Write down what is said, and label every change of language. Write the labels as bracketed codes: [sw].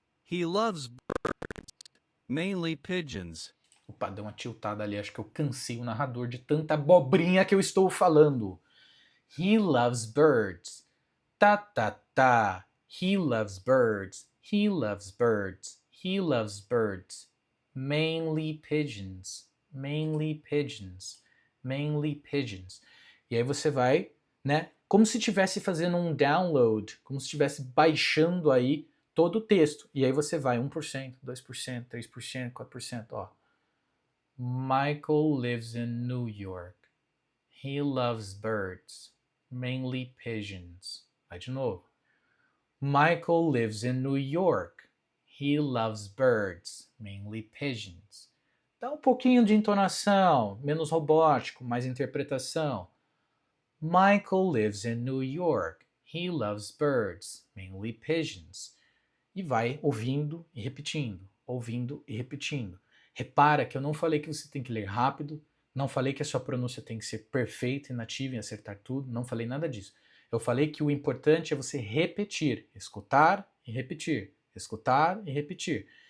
[en] He loves birds, mainly pigeons. [pt] Opa, deu uma tiltada ali. Acho que eu cansei o narrador de tanta abobrinha que eu estou falando. [en] He loves birds. Ta ta ta. He loves birds. He loves birds. He loves birds. Mainly pigeons. Mainly pigeons. Mainly pigeons. [pt] E aí você vai, né? Como se estivesse fazendo um download, como se estivesse baixando aí todo o texto. E aí você vai 1%, 2%, 3%, 4%, ó. [en] Michael lives in New York. He loves birds, mainly pigeons. [pt] Vai de novo. [en] Michael lives in New York. He loves birds, mainly pigeons. [pt] Dá um pouquinho de entonação, menos robótico, mais interpretação. [en] Michael lives in New York. He loves birds, mainly pigeons. [pt] E vai ouvindo e repetindo, ouvindo e repetindo. Repara que eu não falei que você tem que ler rápido, não falei que a sua pronúncia tem que ser perfeita e nativa e acertar tudo, não falei nada disso. Eu falei que o importante é você repetir, escutar e repetir, escutar e repetir.